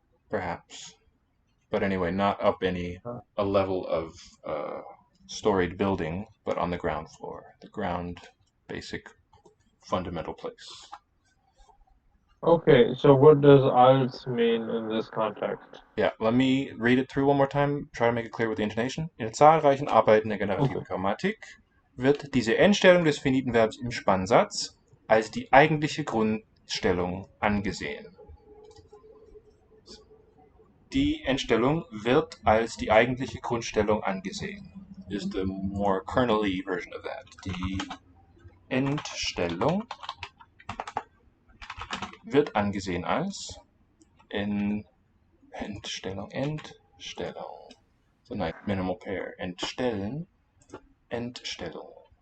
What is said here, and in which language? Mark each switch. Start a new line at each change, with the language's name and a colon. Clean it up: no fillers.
English: Perhaps, but anyway, not up a level of storied building, but on the ground floor, the ground basic fundamental place. Okay, so what does als mean in this context? Yeah, let me read it through one more time, try to make it clear with the intonation.
German: In zahlreichen Arbeiten der generativen Grammatik wird diese Endstellung des finiten Verbs im Spannsatz als die eigentliche Grundstellung angesehen. Die Endstellung wird als die eigentliche Grundstellung angesehen.
English: Is the more kernel-y version of that.
German: Die Endstellung wird angesehen als Endstellung.
English: So nice minimal pair. Entstellen, Entstellung.